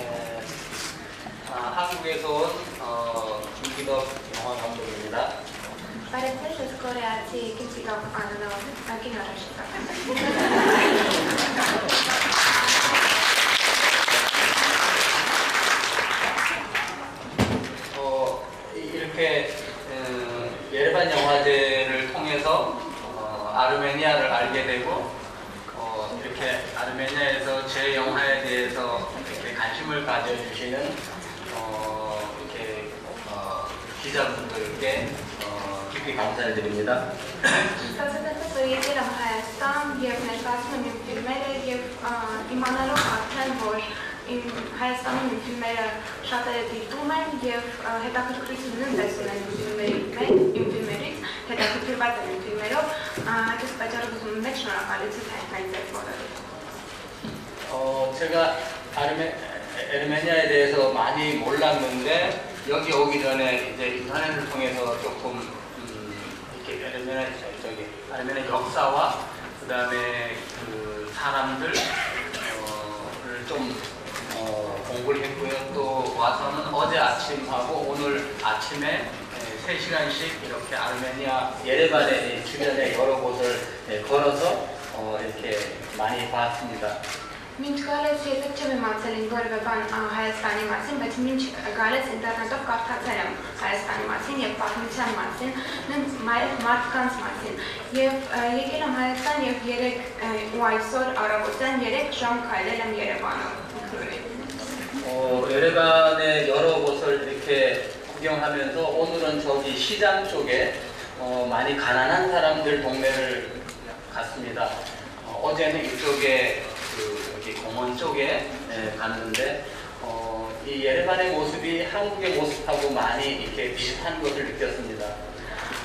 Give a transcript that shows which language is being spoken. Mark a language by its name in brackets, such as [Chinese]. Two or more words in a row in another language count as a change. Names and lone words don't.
[Korean] 한국에서 온 김기덕 영화 감독입니다. [Armenian] Բարև ձեզ, կորեացի Կիմ անունով կինոռեժիսոր [Korean] 이렇게 예레반 영화제를 통해서 아르메니아를 알게 되고 이렇게 아르메니아에서 제 영화에 대해서 이렇게 관심을 가져주시는 이렇게 기자분들께 깊이 감사를 드립니다. [Armenian] Ստացվեց, որ եկել եմ Հայաստան և ներկայացնում իմ ֆիլմերը և իմանալով արդեն, որ Հայաստանում իմ ֆիլմերը շատերը դիտում են և հետաքրքրություն նույնպես ունեն իմ ֆիլմերից, հետաքրքրված են իմ ֆիլմերով, այդպես պատճառով ուզում եմ մեծ շնորհակալություն հայտնել ձեր բոլորին։ [Korean] 제가 아르메니아에 대해서 많이 몰랐는데 여기 오기 전에 이제 인터넷을 통해서 조금 이렇게 아르메니아 역사와 그다음에 그 사람들을 좀 공부를 했고요. 또 와서는 어제 아침하고 오늘 아침에 3시간씩 이렇게 아르메니아 예레반의 주변의 여러 곳을 걸어서 이렇게 많이 봤습니다. [Armenian] Մինչ գալես երբեք չեմ իմացել ինչ որևէ բան Հայաստանի մասին, բայց մինչ գալես ինտերնետով կարդացել եմ Հայաստանի մասին եւ պատմության մասին, նույնիսկ մարդկանց մասին։ Եվ եկել եմ Հայաստան եւ 3 ու այսօր առավոտյան 3 ժամ քայլել եմ Երևանում։ [Korean] 예레반의 여러 곳을 이렇게 구경하면서 오늘은 저기 시장 쪽에 많이 가난한 사람들 동네를 갔습니다. 어제는 이쪽에 여기 공원 쪽에 갔는데 이 예레반의 모습이 한국의 모습하고 많이 이렇게 비슷한 것을 느꼈습니다.